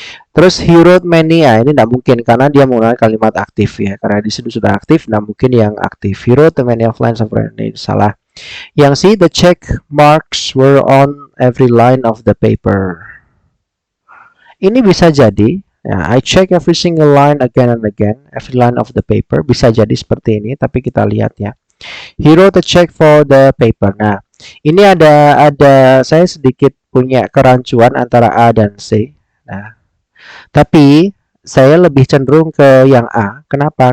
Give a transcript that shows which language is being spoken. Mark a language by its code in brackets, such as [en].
[id] Terus [en] he wrote many, [id] ya ini tidak mungkin karena dia menggunakan kalimat aktif ya. Karena di sini sudah aktif, tidak mungkin yang aktif. [en] He wrote many of lines of writing. [id] Salah. Yang C, [en] the check marks were on every line of the paper. [id] Ini bisa jadi, ya, [en] I check every single line again and again, every line of the paper. [id] Bisa jadi seperti ini, tapi kita lihat ya. [en] He wrote a check for the paper. [id] Nah, ini ada saya sedikit punya kerancuan antara A dan C. Nah, tapi saya lebih cenderung ke yang A. Kenapa?